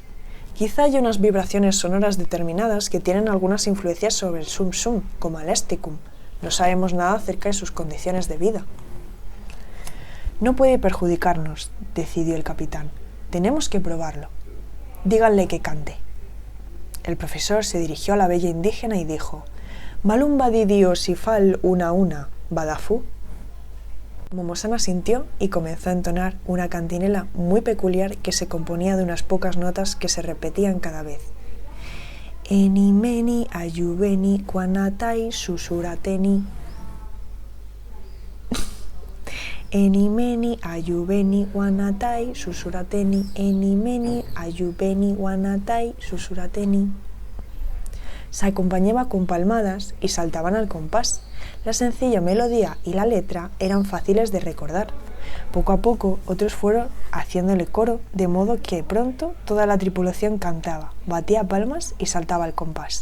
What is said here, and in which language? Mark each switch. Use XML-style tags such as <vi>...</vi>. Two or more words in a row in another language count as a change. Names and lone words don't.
<es>Quizá haya unas vibraciones sonoras determinadas que tienen algunas influencias sobre el sum-sum, como el esticum. No sabemos nada acerca de sus condiciones de vida». «No puede perjudicarnos», decidió el capitán. «Tenemos que probarlo. Díganle que cante». El profesor se dirigió a la bella indígena y dijo: «Malumba didio sifal una, badafú». Momo-san asintió y comenzó a entonar una cantinela muy peculiar que se componía de unas pocas notas que se repetían cada vez. «Eni meni ayubeni kwanatai susurateni». «Eni meni ayubeni wanatai susurateni, eni meni ayubeni wanatai susurateni». Se acompañaba con palmadas y saltaban al compás. La sencilla melodía y la letra eran fáciles de recordar. Poco a poco otros fueron haciéndole coro, de modo que pronto toda la tripulación cantaba, batía palmas y saltaba al compás.</es>